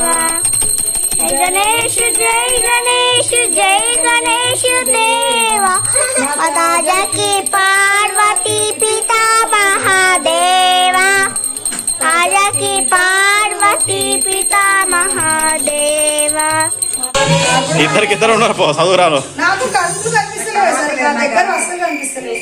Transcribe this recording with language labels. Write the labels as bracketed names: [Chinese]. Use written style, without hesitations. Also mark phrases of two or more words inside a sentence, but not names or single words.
[Hindi] गणेश जय गणेश जय गणेश देवा. माता जय पार्वती पिता महादेवा. आजा की पार्वती पिता महादेवा. [Telugu] ఇద్దరు ఉన్నారు పో చదువురాను. నాకు కళ్ళు కనిపిస్తలేదు సరిగ్గా, దగ్గర వస్తే కనిపిస్తలేదు.